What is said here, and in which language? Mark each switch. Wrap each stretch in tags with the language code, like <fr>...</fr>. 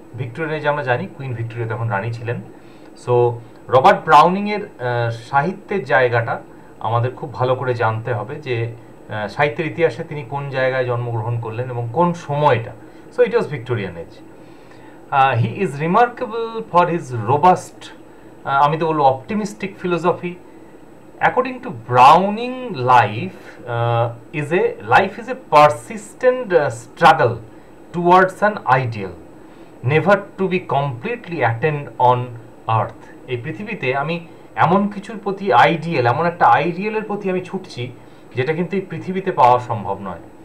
<bn>Victorian age আমরা জানি queen Victoria তখন রানী ছিলেন। সো রবার্ট ব্রাউনিং এর সাহিত্যের জায়গাটা আমাদের খুব ভালো করে জানতে হবে, যে সাহিত্যের ইতিহাসে তিনি কোন জায়গায় জন্মগ্রহণ করলেন এবং কোন সময়টা।</bn> <en>So it was Victorian age. He is remarkable for his robust,</en> <bn>আমি তো বলবো</bn> <en>Optimistic philosophy. According to Browning, life is a persistent struggle towards an ideal, never to be completely attained on earth.</en> <bn>এই পৃথিবীতে আমি এমন কিছুর প্রতি ideal, এমন একটা আইডিয়ালের প্রতি আমি ছুটছি যেটা কিন্তু এই পৃথিবীতে পাওয়া সম্ভব নয়।</bn>